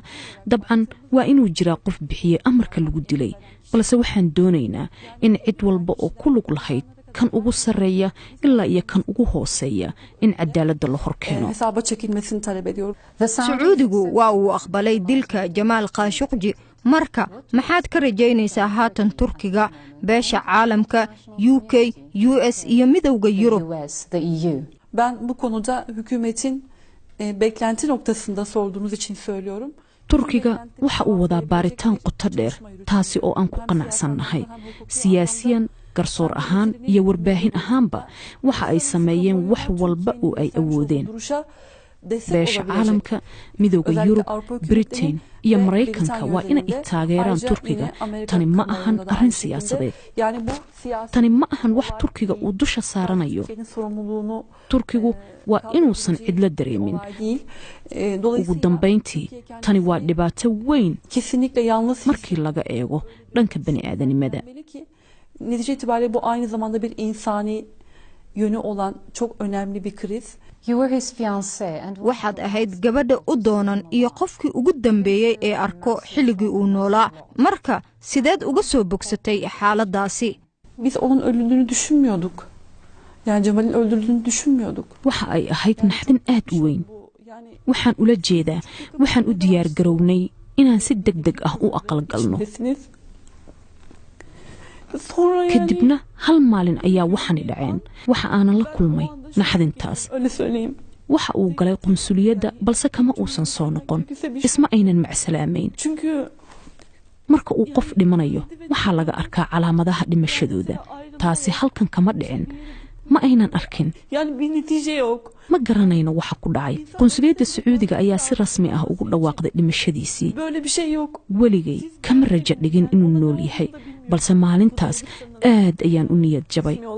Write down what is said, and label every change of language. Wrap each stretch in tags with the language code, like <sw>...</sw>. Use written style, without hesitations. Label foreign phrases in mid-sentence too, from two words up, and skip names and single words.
<so>dabcan waa inuu jiraa qof bixiyay amarka lagu dilay, balse waxaan doonaynaa in cid walba oo ku lug lahayd kan ugu sareeya ilaa iyo kan ugu hooseeya in cadaaladda la horkeeno. Sacuudigu waa uu aqbalay dilka Jamal Khashoggi. marka maxaad ka rajaynaysaa haatan Turkiga, beesha caalamka, UK, US iyo midowga Yurub?</so> <tr>Ben bu konuda hükümetin beklenti noktasında sorduğunuz için söylüyorum.</tr> <so>Turkiga waxa uu wadaa baaritaan qoto dheer, taasi oo aan ku qanacsannahay. siyaasiyan, garsoor ahaan iyo warbaahin ahaanba waxa ay sameeyeen wax walba oo ay awoodeen. beesha caalamka midowda yurub britain iyo maraykanka waa inay taageeraan turkiga tani ma ahan arrin siyaasadeed tani ma ahan wax turkiga uu dusha saaranayo turkigu waa inuusan cidlo dareemin ugu dambayntii tani waa dhibaato weyn markii laga eego dhanka bani'aadanimada</so> <tr>netice itibariyle bu aynı zamanda bir insani yönü olan çok önemli bir kriz.</tr> <so>waxaad ahayd gabadha u doonan iyo qofkii ugu dambeeyey ee arko xilligii uu noolaa marka sideed uga soo bogsatay xaaladaasi</so> <tr>Biz onun öldüğünü düşünmüyorduk. Yani Cemal'in öldürüldüğünü düşünmüyorduk.</tr> <so>waxa ay ahayd naxdin aad u weyn waxaan ula jeedaa waxaan u diyaar garownay inaan si degdeg ah u aqal galno kadibna hal maalin ayaa waxani dhaceen waxa aanan la kulmay naxdintaas waxa uu galay qunsuliyadda balse kama uusan soo noqon isma aynan macsalaamayn marka uu qof dhimanayo waxaa laga arkaa calaamadaha dhimashadooda taasi halkan kama dhicin ma aynan arkin ma garanayno waxa ku dhacay qunsuliyadda sacuudiga ayaa si rasmi ah ugu dhawaaqday dhimashadiisii weligay kama rajo dhigin inuu nool yahay balse maalintaas aad ayaan u niyad jabay</so>